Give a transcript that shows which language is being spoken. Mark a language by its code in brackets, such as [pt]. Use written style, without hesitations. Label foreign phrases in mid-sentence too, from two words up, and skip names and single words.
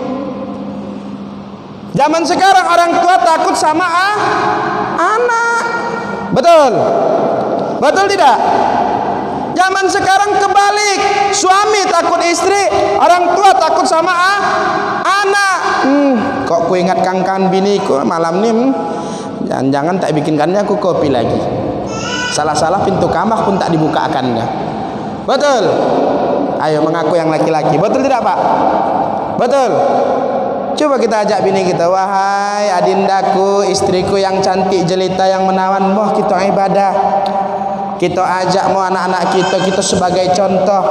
[id] Zaman sekarang orang tua takut sama anak. Betul tidak? Zaman sekarang kebalik, suami takut istri, orang tua takut sama anak. [ms] Kok ku ingat kangkan biniku malam ni, jangan tak bikinkannya aku kopi lagi. Salah-salah pintu kamar pun tak dibukakannya. [id] Betul? Ayo mengaku yang laki-laki. Betul tidak Pak? Betul? Coba kita ajak bini kita, wahai adindaku, istriku yang cantik jelita yang menawan, moh kita ibadah. Kita ajak mau anak-anak kita sebagai contoh.